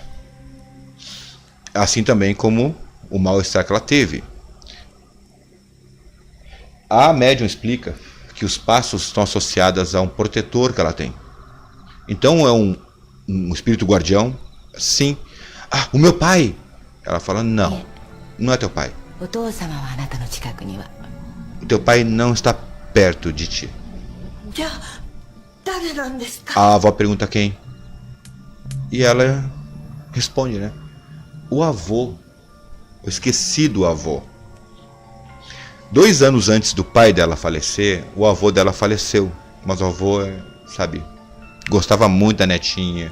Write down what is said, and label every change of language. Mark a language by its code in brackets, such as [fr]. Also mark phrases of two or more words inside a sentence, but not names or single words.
[pt] Assim também como o mal-estar que ela teve. A médium explica que os passos estão associados a um protetor que ela tem. Então é um espírito guardião? Sim. Ah, o meu pai! Ela fala, não é teu pai. [ja] お父様はあなたの近くには。 [pt] O teu pai não está perto de ti. [ja] じゃあ誰なんですか? [pt] A avó pergunta quem? E ela responde, né? O avô. Eu esqueci do avô. 2 anos antes do pai dela falecer, o avô dela faleceu. Mas o avô, sabe, gostava muito da netinha.